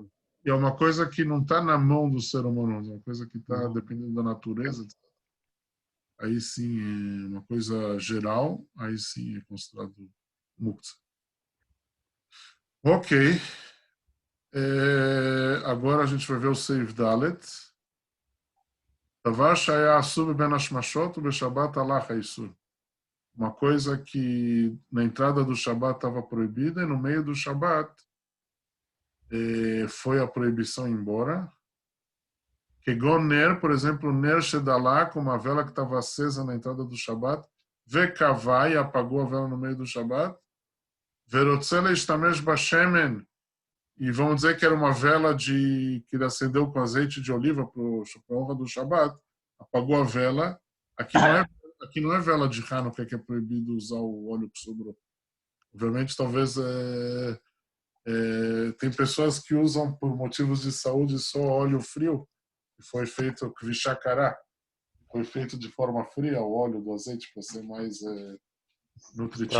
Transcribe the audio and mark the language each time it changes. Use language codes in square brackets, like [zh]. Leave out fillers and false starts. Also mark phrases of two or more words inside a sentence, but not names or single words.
[pt] E é uma coisa que não está na mão do ser humano, é uma coisa que está dependendo da natureza. Aí sim, é uma coisa geral, aí sim é considerado muktzeh. Ok. Agora a gente vai ver o [he] סעיף דלת. דבר שהיה אסור בין השמשות ובשבת הלך האיסור. [pt] Uma coisa que na entrada do Shabat estava proibida e no meio do Shabat foi a proibição embora. [he] כגון נר, [pt] por exemplo, [he] נר שדלק, [pt] com uma vela que estava acesa na entrada do Shabat, vekavai, apagou a vela no meio do Shabat, [he] ורוצה להשתמש בשמן, [pt] e vamos dizer que era uma vela que ele acendeu com azeite de oliva para a honra do Shabat, apagou a vela. Aqui não é vela de Hanukkah que é proibido usar o óleo que sobrou. Obviamente, talvez tem pessoas que usam por motivos de saúde só óleo frio, que foi feito kvishakará, foi feito de forma fria o óleo do azeite para ser mais nutritivo.